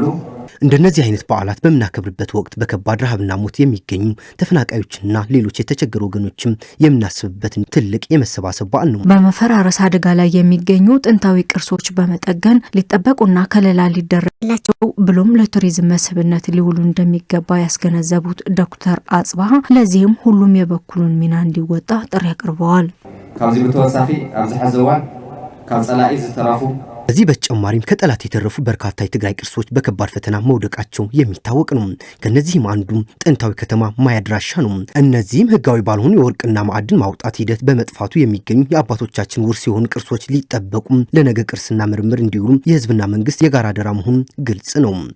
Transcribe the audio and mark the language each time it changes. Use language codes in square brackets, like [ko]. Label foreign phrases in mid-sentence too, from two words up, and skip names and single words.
[am] እንደነዚህ አይነት በዓላት በምናከብርበት ወቅት በከባድ ረሃብና ሞት የሚገኙ ተፈናቃዮችና ሌሎች የተቸገሩ ወገኖችም የምናስብበት ትልቅ የመሰባሰብ በዓል ነው። በመፈራረስ አደጋ ላይ የሚገኙ ጥንታዊ ቅርሶች በመጠገን ሊጠበቁና ከለላ ሊደረግላቸው ብሎም ለቱሪዝም መስህብነት ሊውሉ እንደሚገባ ያስገነዘቡት ዶክተር አጽብሃ ለዚህም ሁሉም የበኩሉን ሚና እንዲወጣ ጥሪ አቅርበዋል። [ti] ካብዚ በተወሳኺ ኣብዚ ሕዚ እዋን ካብ ጸላኢ ዝተረፉ [am] ከዚህ በተጨማሪም ከጠላት የተረፉ በርካታ የትግራይ ቅርሶች በከባድ ፈተና መውደቃቸው የሚታወቅ ነው። ከነዚህም አንዱ ጥንታዊ ከተማ ማያድራሻ ነው። እነዚህም ህጋዊ ባልሆኑ የወርቅና ማዕድን ማውጣት ሂደት በመጥፋቱ የሚገኙ የአባቶቻችን ውርስ የሆኑ ቅርሶች ሊጠበቁም ለነገ ቅርስና ምርምር እንዲውሉ የህዝብና መንግስት የጋራ አደራ መሆኑ ግልጽ ነው።